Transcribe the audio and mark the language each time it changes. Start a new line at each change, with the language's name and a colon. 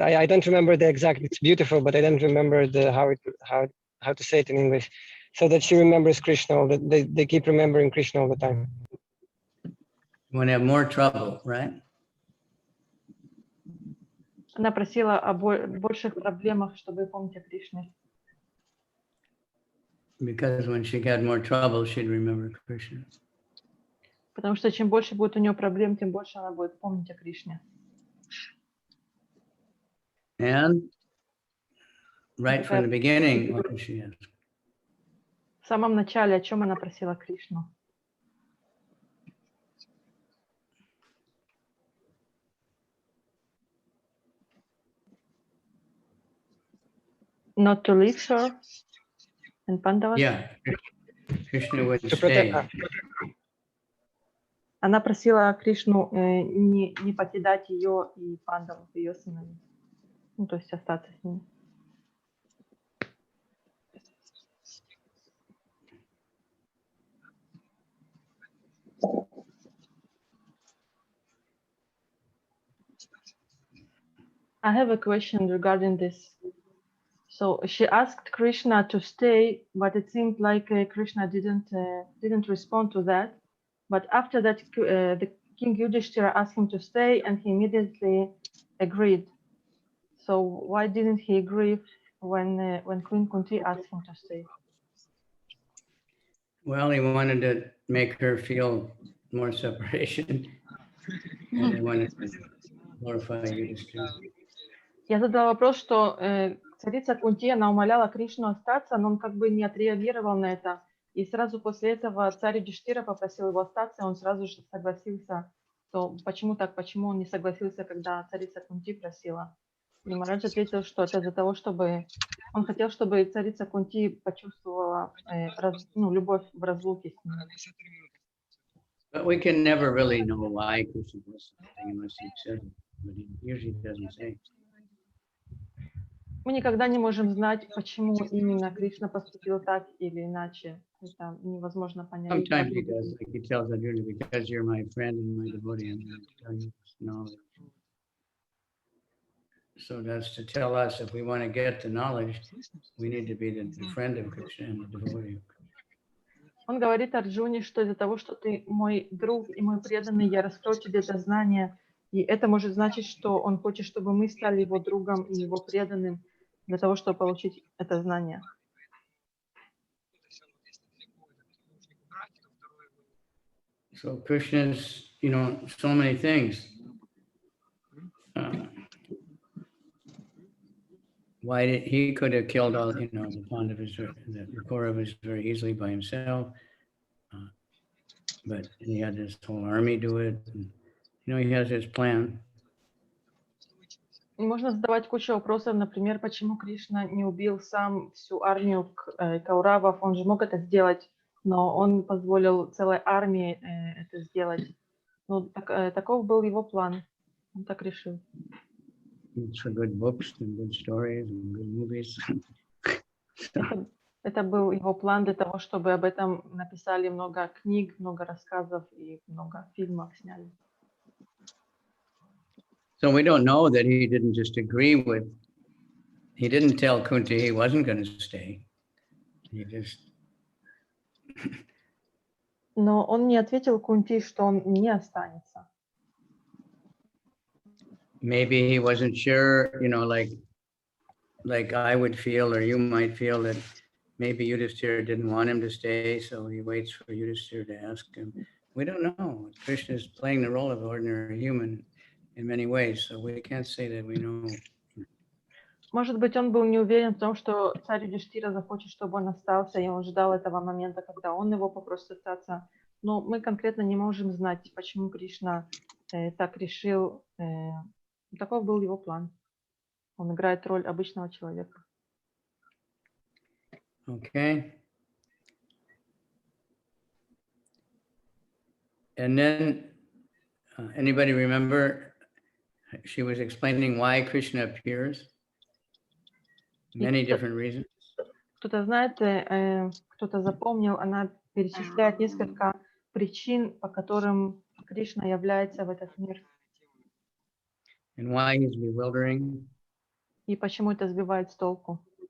English: I don't remember the exact. It's beautiful, but I don't remember how to say it in English. So that she remembers Krishna. They keep remembering Krishna all the time. You want to have more trouble, right?
Russian: Она просила о больших проблемах, чтобы помнить о Кришне.
English: Because when she got more trouble, she'd remember Krishna.
Russian: Потому что чем больше будет у нее проблем, тем больше она будет помнить о Кришне.
English: And right from the beginning, what did she ask?
Russian: В самом начале о чем она просила Кришну?
English: Not to leave her and Pandavas? Yeah, Krishna would stay.
Russian: Она просила Кришну не покидать ее и Пандавов, ее сыновей. То есть остаться с ними.
English: I have a question regarding this. So she asked Krishna to stay, but it seemed like Krishna didn't respond to that. But after that, the King Yudhishthira asked him to stay, and he immediately agreed. So why didn't he agree when Queen Kunti asked him to stay? Well, he wanted to make her feel more separation. And he wanted to glorify Yudhishthira.
Russian: Я задала вопрос, что царица Кунти, она умоляла Кришну остаться, но он как бы не отреагировал на это. И сразу после этого царь Юдхиштира попросил его остаться, и он сразу же согласился. То почему так? Почему он не согласился, когда царица Кунти просила? И Марадж ответил, что это из-за того, чтобы он хотел, чтобы царица Кунти почувствовала любовь в разлуке с ним.
English: But we can never really know why Krishna was something unless he said it, but he usually doesn't say.
Russian: Мы никогда не можем знать, почему именно Кришна поступил так или иначе. Это невозможно понять.
English: Sometimes he does, like he tells Arjuna, because you're my friend and my devotee, I'm going to tell you this knowledge. So that's to tell us if we want to get the knowledge, we need to be the friend of Krishna and the devotee of Krishna.
Russian: Он говорит Арджуне, что из-за того, что ты мой друг и мой преданный, я раскрою тебе это знание. И это может значить, что он хочет, чтобы мы стали его другом и его преданным для того, чтобы получить это знание.
English: So Krishna's, so many things. Why he could have killed all, the Pandavas, the Kauravas very easily by himself, but he had this whole army do it. And, he has his plan.
Russian: И можно задавать кучу вопросов, например, почему Кришна не убил сам всю армию Кауравов, он же мог это сделать, но он позволил целой армии это сделать. Ну, таков был его план, он так решил.
English: It's for good books and good stories and good movies.
Russian: Это был его план для того, чтобы об этом написали много книг, много рассказов и много фильмов сняли.
English: So we don't know that he didn't just agree with, he didn't tell Kunti he wasn't going to stay. He just...
Russian: Но он не ответил Кунти, что он не останется.
English: Maybe he wasn't sure, like I would feel, or you might feel that maybe Yudhishthira didn't want him to stay, so he waits for Yudhishthira to ask him. We don't know. Krishna is playing the role of ordinary human in many ways, so we can't say that we know.
Russian: Может быть, он был не уверен в том, что царь Юдхиштира захочет, чтобы он остался, и он ждал этого момента, когда он его попросит остаться. Но мы конкретно не можем знать, почему Кришна так решил. Таков был его план. Он играет роль обычного человека.
English: Okay. And then, anybody remember, she was explaining why Krishna appears? Many different reasons.
Russian: Кто-то знает, кто-то запомнил, она перечисляет несколько причин, по которым Кришна является в этот мир.
English: And why he's bewildering.
Russian: И почему это сбивает с толку.